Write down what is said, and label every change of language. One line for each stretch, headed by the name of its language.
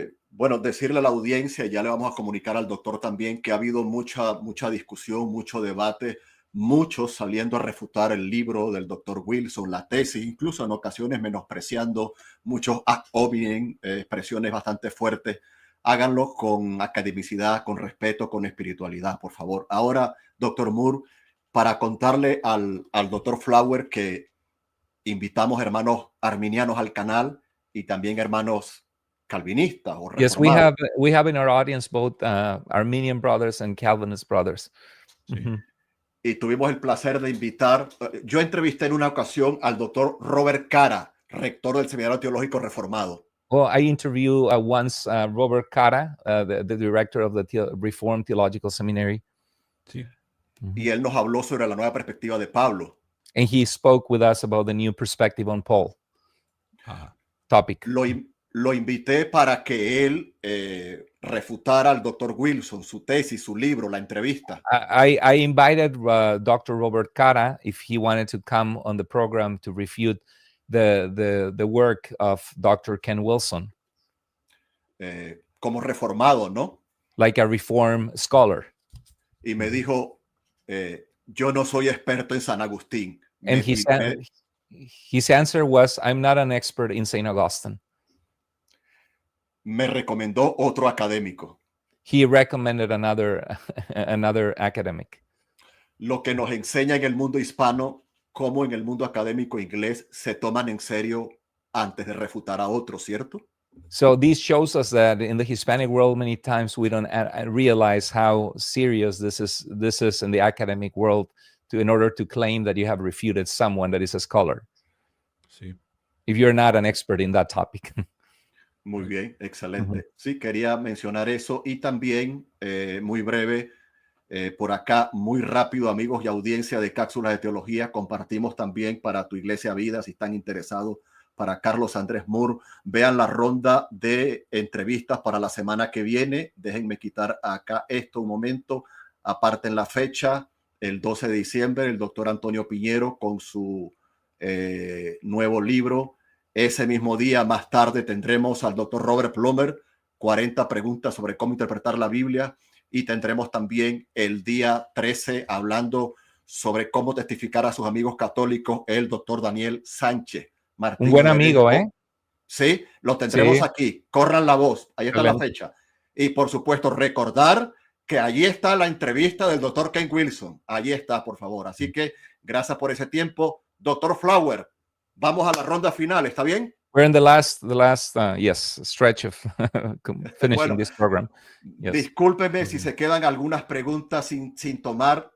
Spanish: Bueno, decirle a la audiencia, y ya le vamos a comunicar al doctor también, que ha habido mucha discusión, mucho debate, muchos saliendo a refutar el libro del doctor Wilson, la tesis, incluso en ocasiones menospreciando, muchos ad hominem, expresiones bastante fuertes. Háganlo con academicidad, con respeto, con espiritualidad, por favor. Ahora, doctor Moore, para contarle al doctor Flower que invitamos hermanos arminianos al canal y también hermanos calvinistas o reformados.
English: Yes, we have in our audience both Arminian brothers and Calvinist brothers.
Spanish: Sí. Uh-huh. Y tuvimos el placer de invitar, yo entrevisté en una ocasión al doctor Robert Cara, rector del Seminario Teológico Reformado.
English: Well, I interviewed once Robert Cara, the director of the Reformed Theological Seminary.
Spanish: Sí. Y él nos habló sobre la nueva perspectiva de Pablo.
English: And he spoke with us about the new perspective on Paul topic.
Spanish: Lo invité para que él refutara al doctor Wilson, su tesis, su libro, la entrevista.
English: I invited Dr. Robert Cara if he wanted to come on the program to refute the work of Dr. Ken Wilson.
Spanish: Como reformado, ¿no?
English: Like a reform scholar.
Spanish: Y me dijo, yo no soy experto en San Agustín.
English: And his answer was, I'm not an expert in St. Augustine.
Spanish: Me recomendó otro académico.
English: He recommended another academic.
Spanish: Lo que nos enseña en el mundo hispano, como en el mundo académico inglés, se toman en serio antes de refutar a otros, ¿cierto?
English: So this shows us that in the Hispanic world, many times we don't realize how serious this is in the academic world in order to claim that you have refuted someone that is a scholar.
Spanish: Sí.
English: If you're not an expert in that topic.
Spanish: Muy bien, excelente. Sí, quería mencionar eso y también, muy breve, por acá, muy rápido, amigos y audiencia de Cápsulas de Teología, compartimos también para Tu Iglesia Vida, si están interesados, para Carlos Andrés Moore, vean la ronda de entrevistas para la semana que viene. Déjenme quitar acá esto un momento, aparten la fecha, el 12 de diciembre, el doctor Antonio Piñero con su nuevo libro. Ese mismo día, más tarde, tendremos al doctor Robert Plummer, 40 preguntas sobre cómo interpretar la Biblia, y tendremos también el día 13 hablando sobre cómo testificar a sus amigos católicos, el doctor Daniel Sánchez Martín. Un buen amigo, ¿eh? Sí, lo tendremos sí. Aquí. Corran la voz. Ahí está Excelente. la fecha. Y por supuesto, recordar que allí está la entrevista del doctor Ken Wilson. Allí está, por favor. Así que gracias por ese tiempo. Doctor Flower, vamos a la ronda final. ¿Está bien?
English: We're in the last stretch of finishing
Spanish: Bueno,
English: this program. Yes.
Spanish: discúlpeme si se quedan algunas preguntas sin tomar.